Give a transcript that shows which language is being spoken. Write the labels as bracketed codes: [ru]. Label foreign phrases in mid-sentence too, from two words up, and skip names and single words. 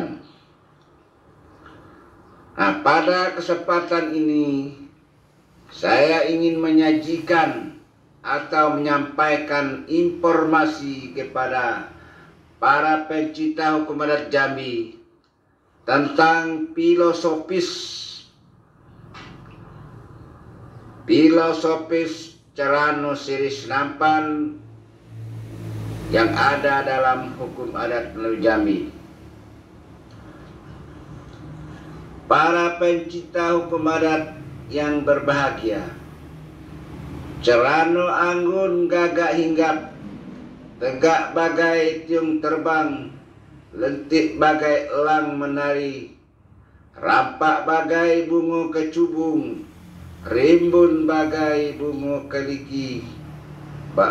[id] Nah, pada kesempatan ini saya ingin menyajikan atau menyampaikan informasi kepada para pencinta hukum adat Jambi tentang filosofis Cerano Sirih Senampan yang ada dalam hukum adat Melayu Jambi. Para pencinta hukum adat yang berbahagia, Cerano anggun gagak hinggap, tegak bagai tiung terbang, lentik bagai elang menari, rampak bagai bunga kecubung, rimbun bagai bunga keliki, bak